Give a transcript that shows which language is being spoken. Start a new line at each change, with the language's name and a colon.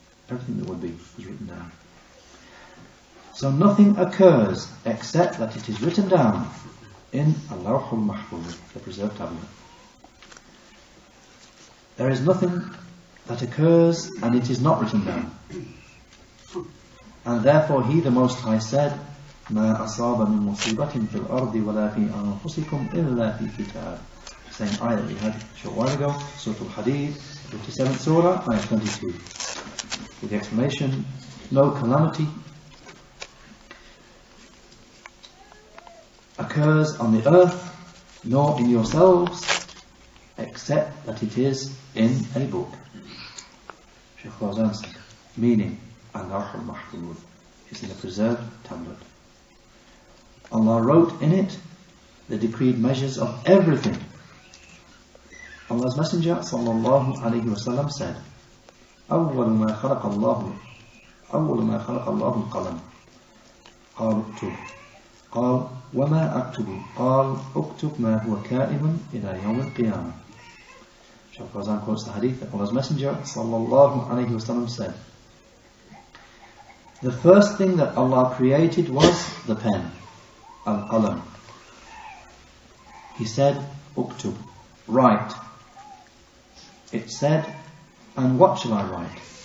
English: Everything that would be was written down. So nothing occurs except that it is written down in al-lawh al-mahfuz, the preserved tablet. There is nothing that occurs and it is not written down. And therefore He the Most High said, مَا أَصَابَ مِن مُصِيبَةٍ فِي الْأَرْضِ وَلَا فِي أَنفُسِكُمْ إِلَّا فِي كِتَابٍ. Same ayah that we had a short while ago, Surah Al-Hadid, 57th Surah, ayah 22. With the explanation, no calamity occurs on the earth, nor in yourselves, except that it is in a book. Sheikh Fawzan said, meaning, al-lawh al-mahfuz is in the preserved tablet. Allah wrote in it the decreed measures of everything.
Arabic: Allah's Messenger sallallahu alayhi wa sallam said, أول ما خلق الله القلم قال اكتب قال وما أكتب قال اكتب ما هو كائن إلى يوم القيامة.
English: Sheikh Fawzan quotes the hadith that Allah's Messenger sallallahu alayhi wa sallam said, the first thing that Allah created was the pen, al-qalam. He said, uktub, write. It said, and what shall I write?